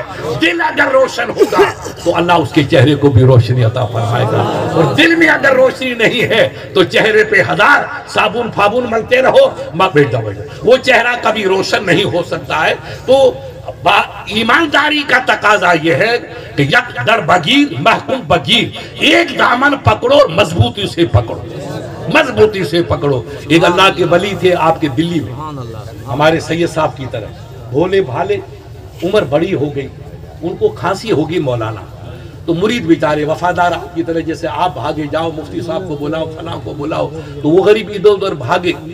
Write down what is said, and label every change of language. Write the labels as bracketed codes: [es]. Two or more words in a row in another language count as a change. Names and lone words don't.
[ur] دل اگر روشن ہوگا تو اللہ اس کے چہرے کو بھی روشنی عطا فرمائے گا, اور دل میں اگر روشنی نہیں ہے تو چہرے پہ ہزار صابن فابن ملتے رہو وہ چہرہ کبھی روشن نہیں ہو سکتا ہے. تو ایمانداری کا تقاضا یہ ہے کہ [fa] یک در بگیر محکوم بگیر, [ur] ایک دامن پکڑو اور مضبوطی سے پکڑو, مضبوطی سے پکڑو. ایک اللہ کے ولی تھے آپ کے دلی میں, ہمارے سید صاحب کی طرح بھولے بھالے, عمر بڑی ہو گئی, ان کو کھانسی ہوگی مولانا. تو مرید بیچارے وفادار آپ کی طرح, جیسے آپ بھاگے جاؤ مفتی صاحب کو بلاؤ فلاں کو بلاؤ, تو وہ غریب ادھر ادھر بھاگے.